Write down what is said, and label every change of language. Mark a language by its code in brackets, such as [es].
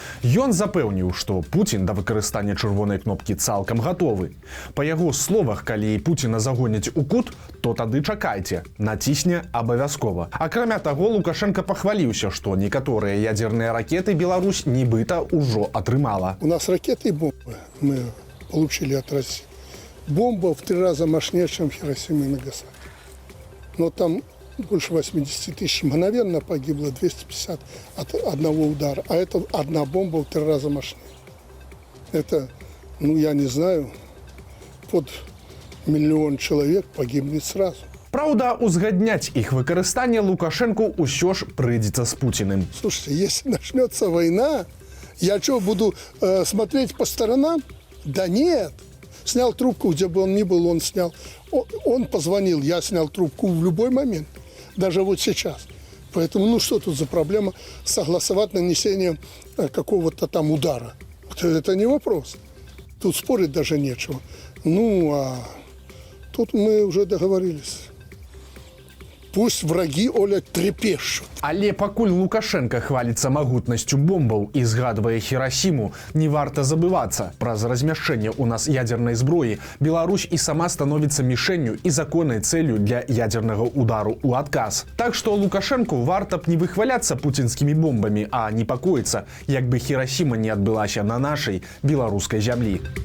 [be] Ён запэўніў, што Пуцін да выкарыстання чырвонай кнопкі цалкам гатовы. Па яго словах, калі Пуціна загоняць у кут, то тады чакайце, націсне абавязкова. Акрамя таго, Лукашенко пахваліўся, што некаторыя ядзерныя ракеты Беларусь нібыта ўжо атрымала. [ru] У нас ракеты и бомбы мы получили от России. Бомба в 3 раза мощнее, чем Хиросима и Нагасаки. Но там больше 80 тысяч мгновенно погибло, 250 от одного удара. А это одна бомба в 3 раза мощнее. Это, я не знаю, под 1 миллион человек погибнет сразу. [be] Праўда, узгадняць іх выкарыстанне Лукашенку ўсё ж прыйдзецца з Пуціным. [ru] Слушайте, если начнется война, я что, буду смотреть по сторонам? Да нет. Снял трубку, где бы он ни был, он снял. Он позвонил, я снял трубку в любой момент. Даже вот сейчас. Поэтому, что тут за проблема согласовать нанесение какого-то там удара? Это не вопрос. Тут спорить даже нечего. А тут мы уже договорились. Пусть враги, Оля, трепещут. [be] Але пакуль Лукашенко хваліцца магутнасцю бомбаў і згадвае Хірасіму, не варта забывацца. Праз размяшчэнне ў нас ядзернай зброі Беларусь і сама становіцца мішэнню і законнай цэлю для ядзернага удару ў адказ. Так што Лукашенку варта б не выхваляцца пуцінскімі бомбамі, а непакоіцца, як бы Хірасіма не адбылася на нашай беларускай зямлі.